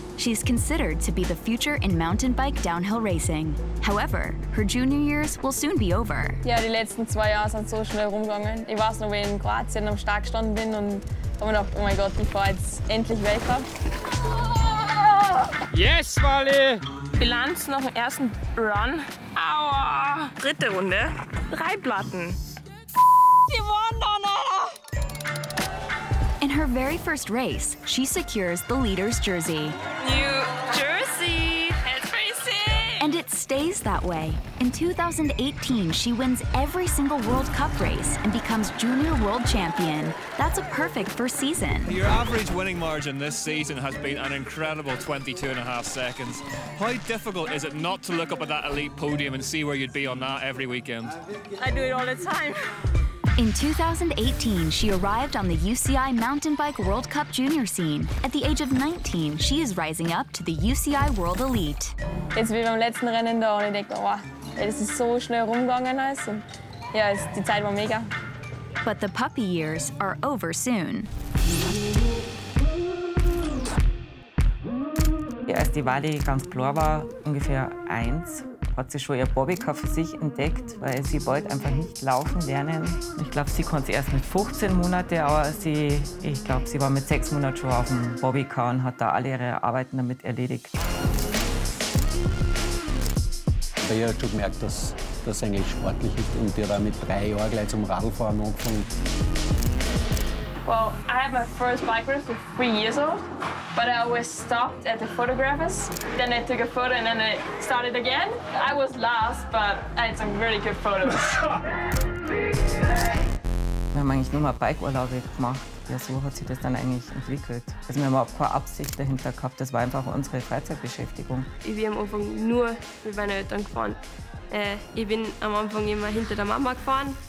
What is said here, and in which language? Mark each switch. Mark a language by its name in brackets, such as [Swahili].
[English] She's considered to be the future in mountain bike downhill racing. However, her junior years will soon be over. [German] Ja, die letzten 2 Jahre sind so schnell rumgegangen. Ich weiß noch, wie ich in Kroatien am Start gestanden bin und habe mir gedacht, oh mein Gott, ich fahre jetzt endlich Weltcup. [English] Yes, Valley! [German] Bilanz nach dem ersten Run. Aua! Dritte Runde. 3 Platten. Die waren da, Alter! [English] In her very first race, she secures the leader's jersey. New jersey! Head racing! And it stays that way. In 2018, she wins every single World Cup race and becomes junior world champion. That's a perfect first season. Your average winning margin this season has been an incredible 22 and a half seconds. How difficult is it not to look up at that elite podium and see where you'd be on that every weekend? I do it all the time. In 2018, she arrived on the UCI Mountain Bike World Cup Junior scene. At the age of 19, she is rising up to the UCI World Elite. [German] Jetzt wie beim letzten Rennen da und ich denke, wow, das ist so schnell rumgegangen alles. Und ja, die Zeit war mega. [English] But the puppy years are over soon. [German] Ja, als die Wally ganz klar war, ungefähr 1. Hat sie schon ihr Bobbycar für sich entdeckt, weil sie wollte einfach nicht laufen lernen. Ich glaube, sie konnte erst mit 15 Monaten, aber sie war mit 6 Monaten schon auf dem Bobbycar und hat da alle ihre Arbeiten damit erledigt. Ich habe schon gemerkt, dass das eigentlich sportlich ist und die hat auch mit 3 Jahren gleich zum Radlfahren angefangen. [English] Well, I have my first bike race for 3 years old. But I always stopped at the photographers. Then I took a photo and then I started again. I was last, but I had some really good photos. [German] Wir haben eigentlich nur mal Bike-Urlaube gemacht. Ja, so hat sich das dann eigentlich entwickelt. Also wir haben auch keine Absicht dahinter gehabt. Das war einfach unsere Freizeitbeschäftigung. Ich bin am Anfang nur mit meinen Eltern gefahren. Ich bin am Anfang immer hinter der Mama gefahren.